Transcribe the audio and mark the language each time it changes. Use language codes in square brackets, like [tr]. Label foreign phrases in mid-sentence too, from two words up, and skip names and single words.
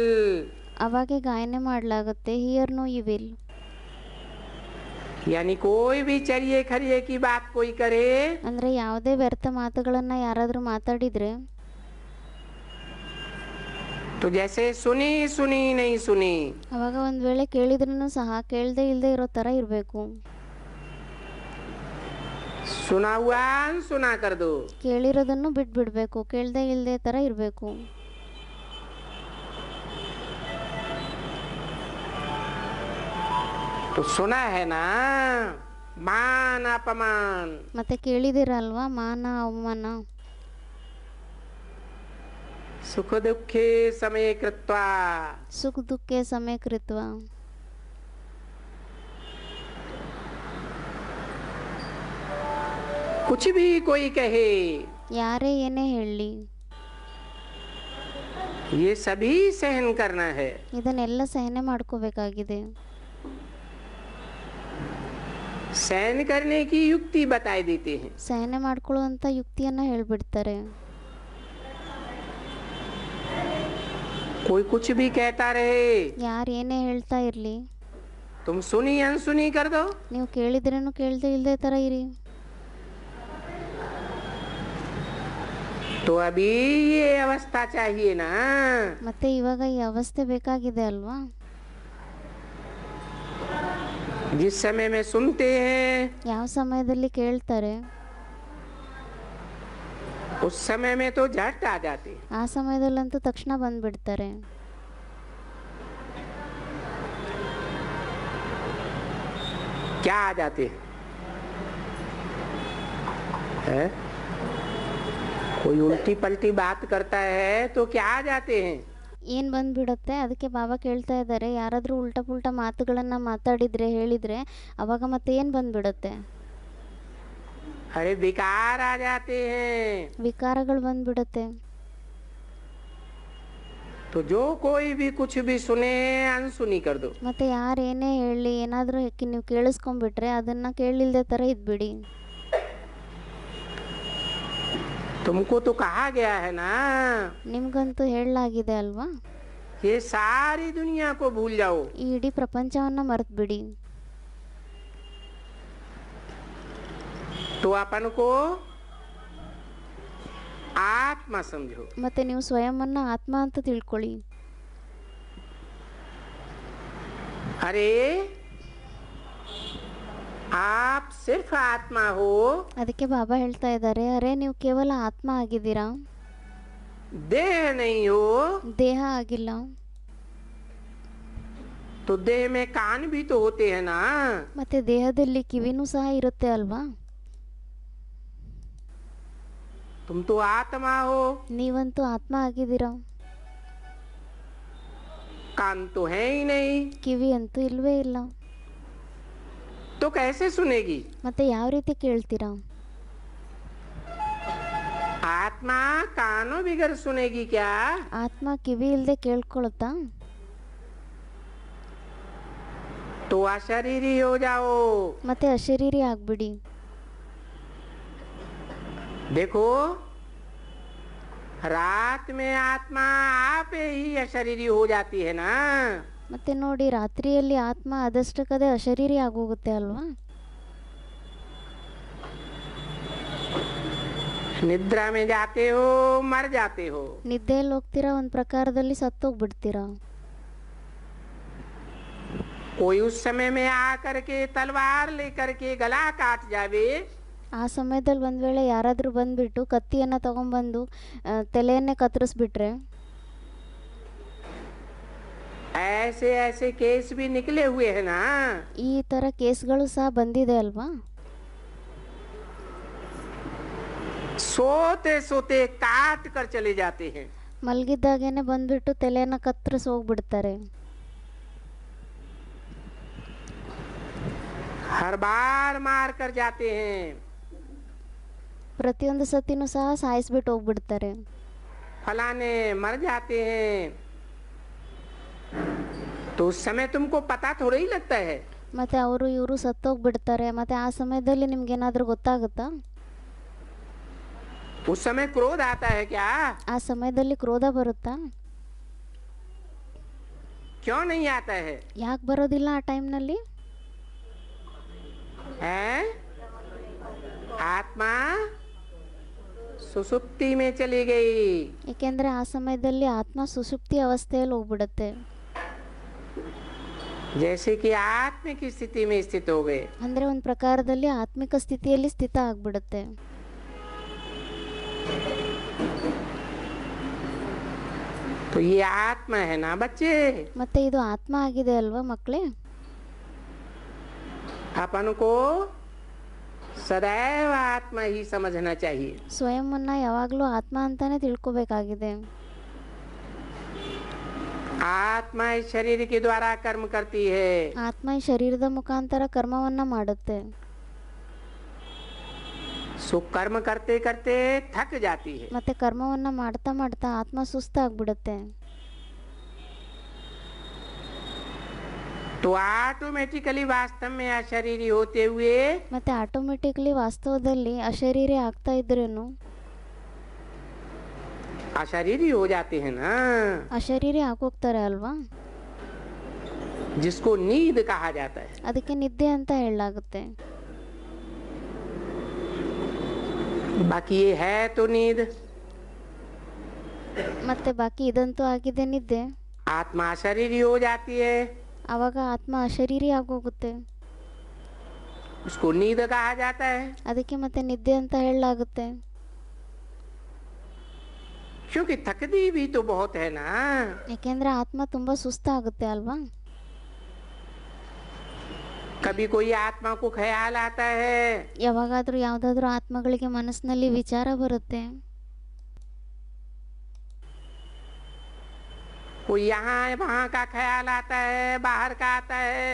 [kn] ಅವಾಗೆ ಗಾಯನೆ ಮಾಡಲಾಗುತ್ತೆ [en] hear no evil. [hi] यानी कोई भी चरिये खरिये की बात कोई करे [kn] ಅಂದರೆ ಯಾವುದೇ ವ್ಯರ್ಥ ಮಾತುಗಳನ್ನು ಯಾರಾದರೂ ಮಾತಾಡಿದರೆ [hi] तो जैसे सुनी सुनी नहीं सुनी। [kn] ಅವಾಗ ಒಂದು ವೇಳೆ ಕೇಳಿದ್ರೂ ಸಹ ಕೇಳದೇ ಇಲ್ಲದೆ ಇರೋ ಥರ ಇರಬೇಕು. [hi] सुना हुआ अनसुना कर दो। [kn] ಕೇಳಿರೋದನ್ನು ಬಿಟ್ಬಿಡ್ಬೇಕು ಕೇಳದೇ ಇಲ್ಲದೆ ಥರ ಇರಬೇಕು. [hi] तो सुना है ना मान अपमान। [kn] ಮತ್ತೆ ಕೇಳಿದಿರಲ್ವಾ ಮಾನ ಅವಮಾನ. [sa] सुख दुखे समय कृत्वा। सुख दुःखे समय कृत्व. [hi] कुछ भी कोई कहे [kn] ಯಾರೇ ಏನೇ ಹೇಳಲಿ [hi] ये सभी सहन करना है। [kn] ಇದನ್ನೆಲ್ಲ ಸಹನೆ ಮಾಡ್ಕೋಬೇಕಾಗಿದೆ. [hi] सहन करने की युक्ति बताई देते हैं। [kn] ಸಹನೆ ಮಾಡ್ಕೊಳ್ಳುವಂಥ ಯುಕ್ತಿಯನ್ನು ಹೇಳ್ಬಿಡ್ತಾರೆ. [hi] कोई कुछ भी कहता रहे [kn] ಯಾರು ಏನೇ ಹೇಳ್ತಾ ಇರಲಿ [hi] तुम सुनी अनसुनी कर दो। [kn] ನೀವು ಕೇಳಿದ್ರೇನು ಕೇಳದೇ ಇಲ್ಲದೆ ಥರ ಇರಿ. [hi] तो अभी ये अवस्था चाहिए ना। [kn] ಮತ್ತೆ ಇವಾಗ ಈ ಅವಸ್ಥೆ ಬೇಕಾಗಿದೆ ಅಲ್ವಾ. [hi] जिस समय में सुनते हैं [kn] ಯಾವ ಸಮಯದಲ್ಲಿ ಕೇಳ್ತಾರೆ [hi] उस समय में तो झट आ जाते हैं। [kn] ಆ ಸಮಯದಲ್ಲಂತೂ ತಕ್ಷಣ ಬಂದ್ಬಿಡ್ತಾರೆ. [hi] क्या आ जाते हैं? कोई उल्टी पलटी बात करता है तो क्या आ जाते हैं? [kn] ಏನು ಬಂದುಬಿಡುತ್ತೆ. ಅದಕ್ಕೆ ಬಾಬಾ ಕೇಳ್ತಾ ಇದ್ದಾರೆ, ಯಾರಾದರೂ [hi] उल्टा पुल्टा [kn] ಮಾತುಗಳನ್ನು ಮಾತಾಡಿದರೆ ಹೇಳಿದರೆ ಅವಾಗ ಮತ್ತೆ ಏನು ಬಂದುಬಿಡುತ್ತೆ? [hi] अरे विकार आ जाते हैं। [kn] ವಿಕಾರಗಳು ಬಂದುಬಿಡುತ್ತೆ. [hi] तो जो कोई भी कुछ भी सुने अनसुनी कर दो। [kn] ಮತ್ತು ಯಾರು ಏನೇ ಹೇಳಿ ಏನಾದರೂ ನೀವು ಕೇಳಿಸ್ಕೊಂಡ್ಬಿಟ್ರೆ ಅದನ್ನು ಕೇಳಿಲ್ದೇ ಥರ ಇದ್ಬಿಡಿ. [hi] तुमको तो कहा गया है ना, [kn] ನಿಮಗಂತೂ ಹೇಳಲಾಗಿದೆ ಅಲ್ವಾ, [hi] ये सारी दुनिया को भूल जाओ। [kn] ಈ ಇಡೀ ಪ್ರಪಂಚವನ್ನು ಮರೆತು ಬಿಡಿ. [hi] तो अपन को आत्मा समझो। [kn] ಮತ್ತು ನೀವು ಸ್ವಯಂವನ್ನು ಆತ್ಮ ಅಂತ ತಿಳ್ಕೊಳ್ಳಿ. [hi] अरे आप सिर्फ आत्मा हो, [kn] ಅದಕ್ಕೆ ಬಾಬಾ ಹೇಳ್ತಾ ಇದ್ದಾರೆ, ಅರೆ ನೀವು ಕೇವಲ ಆತ್ಮ ಆಗಿದ್ದೀರಾ, [hi] देह नहीं हो। [kn] ದೇಹ ಆಗಿಲ್ಲ. [hi] तो देह में कान भी तो होते हैं ना। [kn] ಮತ್ತೆ ದೇಹದಲ್ಲಿ ಕಿವಿನೂ ಸಹ ಇರುತ್ತೆ ಅಲ್ವಾ. [hi] तुम तो आत्मा हो, [kn] ನೀವಂತೂ ಆತ್ಮ ಆಗಿದ್ದೀರಾ, [hi] कान तो है ही नहीं, [kn] ಕಿವಿ ಅಂತೂ ಇಲ್ವೇ ಇಲ್ಲ. [hi] तो कैसे सुनेगी? [kn] ಮತ್ತೆ ಯಾವ ರೀತಿ ಕೇಳ್ತೀರಾ? [hi] आत्मा कानों बिगर सुनेगी क्या? [kn] ಆತ್ಮ ಕಿವಿ ಇಲ್ಲದೆ ಕೇಳ್ಕೊಳುತ್ತಾ? [hi] तो अशरीरी हो जाओ। [kn] ಮತ್ತೆ ಅಶರೀರಿ ಆಗ್ಬಿಡಿ. [hi] देखो रात में आत्मा आप ही अशरीरी हो जाती है ना। [kn] ಮತ್ತೆ ನೋಡಿ, ರಾತ್ರಿಯಲ್ಲಿ ಆತ್ಮ ಅದಷ್ಟಕ್ಕದೇ ಅಶರೀರಿ ಆಗೋಗುತ್ತೆ ಅಲ್ವಾ. [hi] निद्रा में जाते हो, मर जाते हो। [kn] ನಿದ್ದೆಯಲ್ಲಿ ಹೋಗ್ತೀರಾ, ಒಂದು ಪ್ರಕಾರದಲ್ಲಿ ಸತ್ತೋಗ್ಬಿಡ್ತೀರಾ. [hi] कोई उस समय में आकर के तलवार लेकर के गला काट जावे, [kn] ಆ ಸಮಯದಲ್ಲಿ ಒಂದು ವೇಳೆ ಯಾರಾದರೂ ಬಂದುಬಿಟ್ಟು ಕತ್ತಿಯನ್ನು ತಗೊಂಡ್ಬಂದು ತಲೆಯನ್ನೇ ಕತ್ತರಿಸ್ಬಿಟ್ರೆ, [hi] ऐसे ऐसे केस भी निकले हुए हैं ना। [kn] ಈ ಥರ ಕೇಸ್ಗಳು ಸಹ ಬಂದಿದೆ ಅಲ್ವಾ. [hi] सोते सोते काट कर चले जाते हैं। [kn] ಮಲಗಿದ್ದಾಗೇನೆ ಬಂದುಬಿಟ್ಟು ತಲೆಯನ್ನು ಕತ್ತರಿಸಿ ಹೋಗ್ಬಿಡ್ತಾರೆ. [hi] हर बार मार कर जाते हैं। [kn] ಪ್ರತಿಯೊಂದು ಸತಿನೂ ಸಹ ಸಾಯಿಸ್ಬಿಟ್ಟು ಹೋಗ್ಬಿಡ್ತಾರೆ. [hi] फलाने मर जाते हैं, तो उस समय तुमको पता थोड़ा ही लगता है। [kn] ಮತ್ತು ಅವರು ಇವರು ಸತ್ತೋಗ್ಬಿಡ್ತಾರೆ. ಮತ್ತು ಆ ಸಮಯದಲ್ಲಿ ನಿಮ್ಗೇನಾದರೂ ಗೊತ್ತಾಗುತ್ತಾ? [hi] उस समय क्रोध आता है क्या? [kn] ಆ ಸಮಯದಲ್ಲಿ ಕ್ರೋಧ ಬರುತ್ತಾ? [hi] क्यों नहीं आता है? [kn] ಯಾಕೆ ಬರೋದಿಲ್ಲ ಆ ಟೈಮ್ನಲ್ಲಿ? [hi] है आत्मा सुसुप्ति में चली गई। [kn] ಏಕೆಂದರೆ ಆ ಸಮಯದಲ್ಲಿ ಆತ್ಮ ಸುಷುಪ್ತಿ ಅವಸ್ಥೆಯಲ್ಲಿ ಹೋಗ್ಬಿಡುತ್ತೆ. [hi] जैसे कि आत्म की स्थिति में स्थित हो गए। [kn] ಅಂದರೆ ಒಂದು ಪ್ರಕಾರದಲ್ಲಿ ಆತ್ಮಿಕ ಸ್ಥಿತಿಯಲ್ಲಿ ಸ್ಥಿತ ಆಗ್ಬಿಡುತ್ತೆ. [hi] तो ये आत्मा है ना बच्चे। [kn] ಮತ್ತೆ ಇದು ಆತ್ಮ ಆಗಿದೆ ಅಲ್ವಾ ಮಕ್ಕಳೇ. [hi] अपन को सदैव आत्मा ही समझना चाहिए। [kn] ಸ್ವಯಂವನ್ನು ಯಾವಾಗಲೂ ಆತ್ಮ ಅಂತಾನೆ ತಿಳ್ಕೊಬೇಕಾಗಿದೆ. [hi] आत्मा इस शरीर के द्वारा कर्म करती है। [kn] ಆತ್ಮ ಈ ಶರೀರದ ಮುಖಾಂತರ ಕರ್ಮವನ್ನು ಮಾಡುತ್ತೆ. [hi] सो कर्म करते करते थक जाती है। [kn] ಮತ್ತೆ ಕರ್ಮವನ್ನು ಮಾಡ್ತಾ ಮಾಡ್ತಾ ಆತ್ಮ ಸುಸ್ತಾಗ್ಬಿಡುತ್ತೆ. [hi] तो ऑटोमेटिकली वास्तव में अशरीरी होते हुए [kn] ಮತ್ತೆ ಆಟೋಮೆಟಿಕ್ಲಿ ವಾಸ್ತವದಲ್ಲಿ ಅಶರೀರಿ ಆಗ್ತಾ ಇದ್ರೇನು [hi] अशरीरी हो जाते हैं ना, [kn] ಅಶರೀರಿ ಆಗೋಗ್ತಾರೆ ಅಲ್ವಾ. [hi] जिसको नींद कहा जाता है। [kn] ಅದಕ್ಕೆ ನಿದ್ದೆ ಅಂತ ಹೇಳಲಾಗುತ್ತೆ. [hi] बाकी ये है तो नींद। [kn] ಮತ್ತೆ ಬಾಕಿ ಇದಂತೂ ಆಗಿದೆ ನಿದ್ದೆ. [hi] आत्मा अशरीरी हो जाती है, [kn] ಆವಾಗ ಆತ್ಮ ಅಶರೀರಿ ಆಗೋಗುತ್ತೆ. [hi] उसको नींद कहा जाता है। [kn] ಅದಕ್ಕೆ ಮತ್ತೆ ನಿದ್ದೆ ಅಂತ ಹೇಳಲಾಗುತ್ತೆ. [hi] क्योंकि थकती भी तो बहुत है ना। [kn] ಯಾಕೆಂದ್ರೆ ಆತ್ಮ ತುಂಬಾ ಸುಸ್ತಾಗುತ್ತೆ ಅಲ್ವಾ. [hi] कभी कोई आत्मा को ख्याल आता है, [kn] ಯಾವಾಗಾದ್ರೂ ಯಾವುದಾದ್ರೂ ಆತ್ಮಗಳಿಗೆ ಮನಸ್ಸಿನಲ್ಲಿ ವಿಚಾರ ಬರುತ್ತೆ. [hi] कोई यहाँ वहाँ का ख्याल आता है, बाहर का आता है।